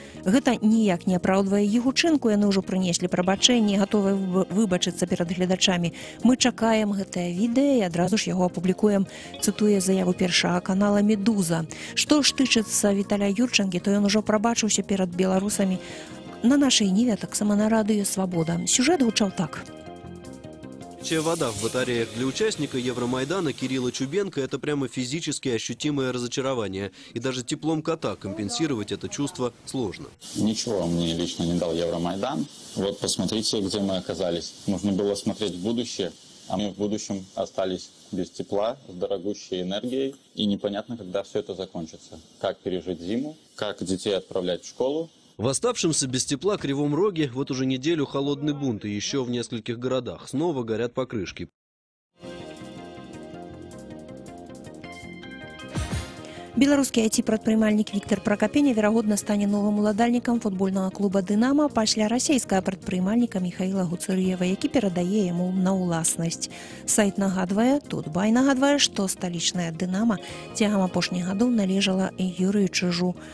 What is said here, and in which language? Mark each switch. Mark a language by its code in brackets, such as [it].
[be] Гэта ніяк не апраўдвае іх учынку, яны ўжо прынеслі прабачэнне, гатовыя выбачыцца перад гледачамі. Мы чакаем гэтае відэа і адразу ж яго апублікуем, цытуе заяву першага канала «Медуза». Што ж тычыцца Віталя Юрчанкі, то ён ужо прабачыўся перад беларусамі на нашай ніве, таксама на радыё «Свабода». Сюжэт гучаў так. [ru] Вода в батареях для участника Евромайдана Кирилла Чубенко – это прямо физически ощутимое разочарование. И даже теплом кота компенсировать это чувство сложно. Ничего мне лично не дал Евромайдан. Вот посмотрите, где мы оказались. Нужно было смотреть в будущее, а мы в будущем остались без тепла, с дорогущей энергией. И непонятно, когда все это закончится. Как пережить зиму, как детей отправлять в школу. В оставшемся без тепла Кривом Роге вот уже неделю холодный бунт, и еще в нескольких городах снова горят покрышки. [be] Беларускі IT-прадпрымальнік Віктор Пракапеня, верагодна, стане новым уладальнікам футбольнага клуба «Дынамо» пасля расійскага прадпрымальніка Михаіла Гуцур'ева, які перадае яму на ўласнасць. Сайт нагадвае, Тутбай нагадвае, што сталічная «Дынамо» цягам апошніх гадоў належала Юрыю Чыжу.